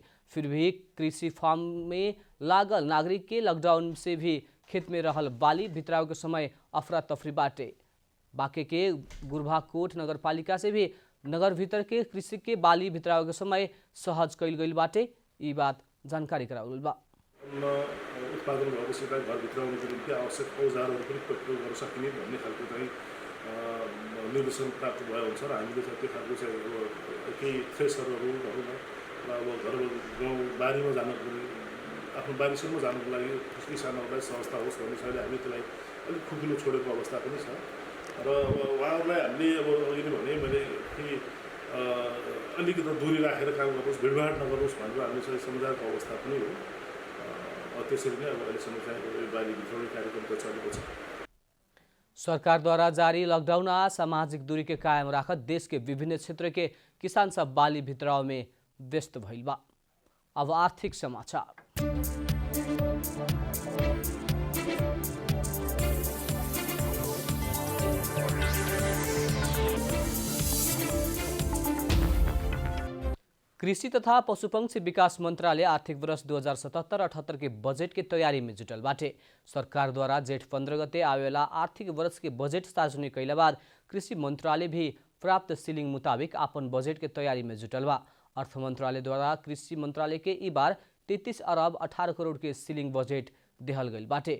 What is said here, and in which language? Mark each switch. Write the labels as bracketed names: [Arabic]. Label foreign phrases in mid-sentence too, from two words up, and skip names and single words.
[Bhojpuri] फिर भी कृषि फार्म में लागल नागरिक के लॉकडाउन से भी खेत में रहल बाली भित्राव के समय अफरा तफरी बाटे। बाँके के गुर्भाकोट नगरपालिका से भी नगर भीतर के कृषि के बाली भित्राव के समय सहज कैल गई बाटे। ई बात जानकारी कराउल बा। [Nepali] उत्पादन भएको सिधै घरभित्राउनको निम्ति आवश्यक औजारहरू पनि प्रयोग गर्न सकिने भन्ने खालको चाहिँ निर्देशन प्राप्त भएर हुन्छ र हामीले चाहिँ त्यो खालको चाहिँ केही थ्रेसरहरू भनौँ न अब घर गाउँ बारीमा जानको पनि आफ्नो बारीसम्म जानुको लागि किसानहरूलाई सहजता होस् भन्ने हिसाबले हामी त्यसलाई अलिक खुकुलो छोडेको अवस्था पनि छ र उहाँहरूलाई हामीले अब अघि नै भने मैले कि अलिकति दूरी राखेर काम गर्नुहोस् भिडभाड नगर्नुहोस् भनेर हामीले सम्झाएको अवस्था पनि हो। त्यसरी नै अब अहिलेसम्म चाहिँ बाली भित्राउने कार्यक्रम त चलेको छ। [Bhojpuri] सरकार द्वारा जारी लॉकडाउन आ सामाजिक दूरी के कायम राखत देश के विभिन्न क्षेत्र के किसान सब बाली भित्राव में व्यस्त भइल बा। अब आर्थिक समाचार। कृषि तथा पशुपक्षी विकास मंत्रालय आर्थिक वर्ष 2077-78 के बजेट के तैयारी में जुटल बाटे। सरकार द्वारा जेठ 15 गते आवेला आर्थिक वर्ष के बजेट सार्वजनिक कैला बाद कृषि मंत्रालय भी प्राप्त सीलिंग मुताबिक अपन बजेट के तैयारी में जुटल बा। अर्थ मंत्रालय द्वारा कृषि मंत्रालय के ई बार 33 अरब 18 करोड़ के सीलिंग बजेट देहल गई बाटे।